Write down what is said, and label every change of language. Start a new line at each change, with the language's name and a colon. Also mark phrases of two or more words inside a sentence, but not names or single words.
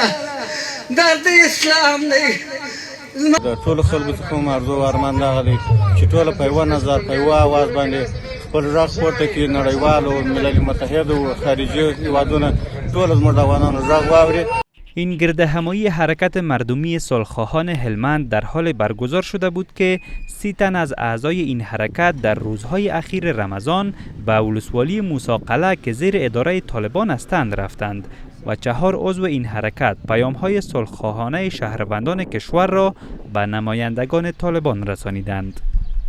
Pashto: دا د اسلام دی. د ټولو خلکو څخه کوم ارزو او ارمان دغه دی چې ټوله په یوه نظر په یوه اواز باندې خپل غږ پورته کړي، نړیوال او ملل متحد او خارجي هیوادونه ټول زموږ د افغانانو غږ واوري.
Persian: این گرد همایی حرکت مردمی صلح‌خواهان هلمند در حال برگزار شده بود که 30 تن از اعضای این حرکت در روزهای اخیر رمضان به ولسوالی موسی قلعه که زیر اداره طالبان هستند رفتند و 4 عضو این حرکت پیام‌های صلح‌خواهانه شهروندان کشور را به نمایندگان طالبان رسانیدند.